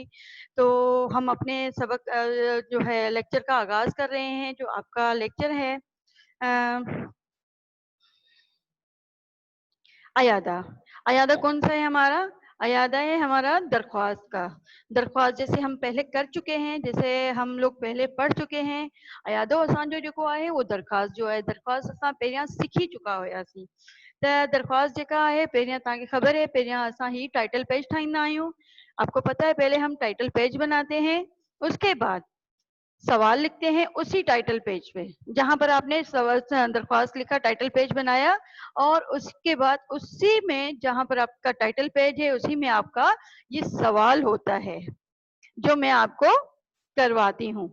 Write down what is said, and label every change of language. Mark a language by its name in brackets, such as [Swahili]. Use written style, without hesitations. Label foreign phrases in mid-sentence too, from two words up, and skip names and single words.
[Urdu] تو ہم اپنے سبق جو ہے لیکچر کا آغاز کر رہے ہیں. جو آپ کا لیکچر ہے ایادہ. ایادہ کون سا ہے ہمارا? ایادہ ہے ہمارا درخواست کا۔ درخواست جیسے ہم پہلے کر چکے ہیں، جیسے ہم لوگ پہلے پڑھ چکے ہیں. [Sindhi] अयादो असांजो जेको आहे वो दरख्वास्त जो है, दरख्वास्त असां पहिरियां सिखी चुका हुआसीं। त दरख्वास्त जेका आहे, पहिरियां तव्हांखे ख़बर है, पहिरियां असां ही टाइटल पेज ठाहींदा आहियूं। [Urdu] آپ کو پتہ ہے، پہلے ہم ٹائٹل پیج بناتے ہیں، اس کے بعد سوال لکھتے ہیں اسی ٹائٹل پیج پہ. جہاں پر آپ نے درخواست لکھا، ٹائٹل پیج بنایا، اور اس کے بعد اسی میں جہاں پر آپ کا ٹائٹل پیج ہے، اسی میں آپ کا یہ سوال ہوتا ہے جو میں آپ کو کرواتی ہوں.